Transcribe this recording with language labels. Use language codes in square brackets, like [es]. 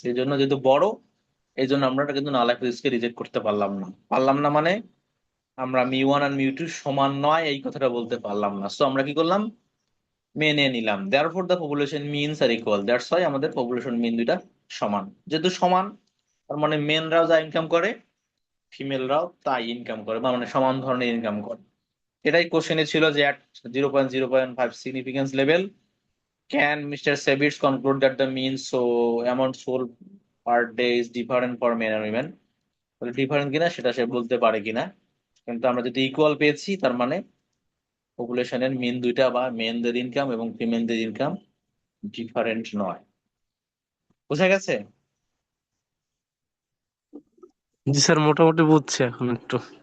[bn] এই জন্য যেহেতু বড়, এই জন্য আমরা এটা কিন্তু নাল হাইপোথিসিসকে রিজেক্ট করতে পারলাম না মানে আমরা μ1 আর μ2 সমান নয় এই কথাটা বলতে পারলাম না। সো আমরা কি করলাম? মেনে নিলাম। [en] therefore the population means are equal, that's why [bn] আমাদের পপুলেশন মিন দুইটা সমান। যেহেতু সমান, তার মানে মেনরাও যা ইনকাম করে ফিমেলরাও তাই ইনকাম করে, বা মানে সমান ধরনের ইনকাম করে। এটাই কোশ্চেনে ছিল যে [en] at 0.0.5 significance level can Mr. Savitz conclude that the mean so amount sold per day is different for men and women? [bn] বলে ডিফারেন্ট কিনা সেটা সে বলতে পারে কিনা, কিন্তু আমরা যদি ইকুয়াল পেয়েছি তার মানে পপুলেশনের মিন দুইটা, বা মেনদের ইনকাম এবং ফিমেলদের ইনকাম ডিফারেন্ট নয়। বোঝা গেছে? জি স্যার, মোটামুটি বুঝছি এখন একটু।